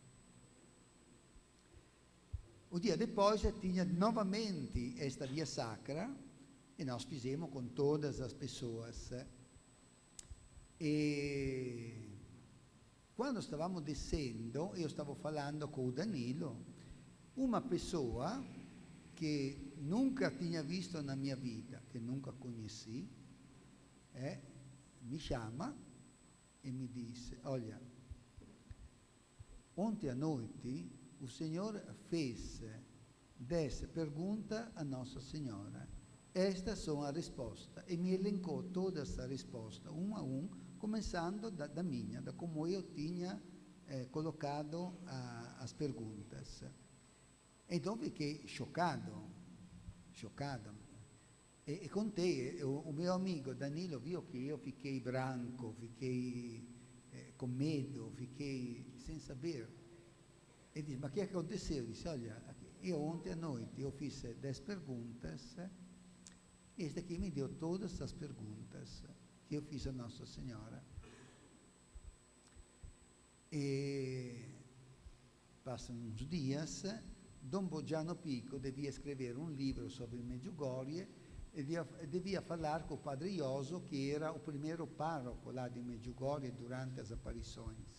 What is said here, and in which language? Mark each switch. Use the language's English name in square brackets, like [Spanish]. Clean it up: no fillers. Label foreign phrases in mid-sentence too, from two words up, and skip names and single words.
[Portuguese] O dia depois tinha novamente esta via sacra e nós fizemos com todas as pessoas. E quando stavamo descendo, eu stavo falando com o Danilo, uma pessoa che nunca tinha visto na [Italian] mia vita, [Portuguese] che nunca conheci, [Italian] mi chiama e mi disse, [Portuguese] olha, ontem à noite o Senhor fez 10 perguntas a Nossa Senhora. Estas são as respostas. E me elencou toda essa resposta, um a um, começando da minha, da como eu tinha colocado as perguntas. Então fiquei chocado. E contei, o meu amigo Danilo viu que eu fiquei branco, fiquei com medo, fiquei sem saber. E disse, [Italian] ma che aconteceu? [Portuguese] Eu disse, olha, eu ontem à noite eu fiz 10 perguntas, e este aqui me deu todas as perguntas que eu fiz a Nossa Senhora. E passam uns dias, Dom Boggiano Pico devia escrever um livro sobre Medjugorje e devia falar com o Padre Ioso, que era o primeiro pároco lá de Medjugorje durante as aparições.